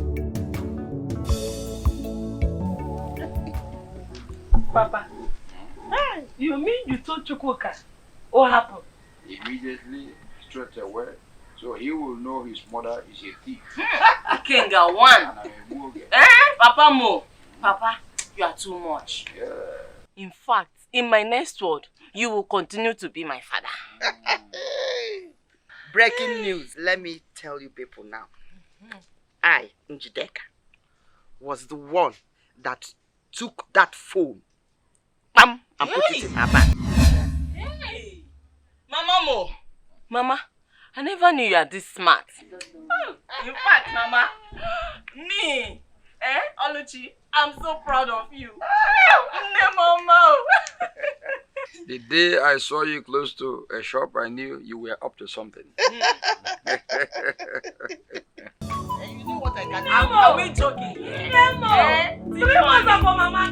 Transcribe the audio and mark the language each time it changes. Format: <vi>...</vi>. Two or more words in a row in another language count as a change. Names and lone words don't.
<en>Papa, you mean you told Chukwuka what happened? Immediately, straight away, so he will know his mother is a thief. Kenga one. Papa Mo. Papa, you are too much. Yeah. In fact, in my next word, you will continue to be my father. Breaking news. Let me tell you people now. I, Njideka, was the one that took that phone and put it in her bag. Hey! Mama Mo. Mama, I never knew you are this smart. In fact, Mama, me, Oluchi, I'm so proud of you. Mama. The day I saw you close to a shop, I knew you were up to something. You know what I got? Are we joking? Nemo! 3 months ago, Mama.</en>